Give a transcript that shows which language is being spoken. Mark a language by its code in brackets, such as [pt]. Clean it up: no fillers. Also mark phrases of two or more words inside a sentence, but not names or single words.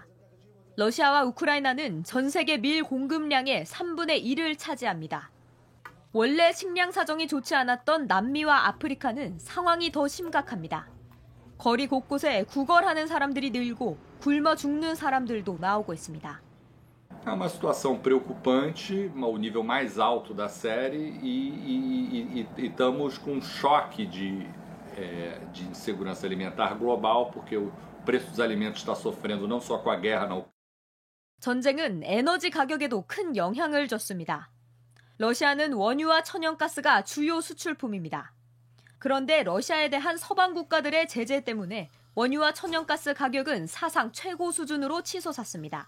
[ko] 러시아와 우크라이나는 전 세계 밀 공급량의 3분의 1을 차지합니다. 원래 식량 사정이 좋지 않았던 남미와 아프리카는 상황이 더 심각합니다. 거리 곳곳에 구걸하는 사람들이 늘고 굶어 죽는 사람들도 나오고 있습니다. [pt] É uma situação preocupante, o nível mais alto da série e estamos com um choque de insegurança alimentar global, porque o preço dos alimentos está sofrendo não só com a guerra na Ucrânia. [ko] 전쟁은 에너지 가격에도 큰 영향을 줬습니다. 러시아는 원유와 천연가스가 주요 수출품입니다. 그런데 러시아에 대한 서방 국가들의 제재 때문에 원유와 천연가스 가격은 사상 최고 수준으로 치솟았습니다.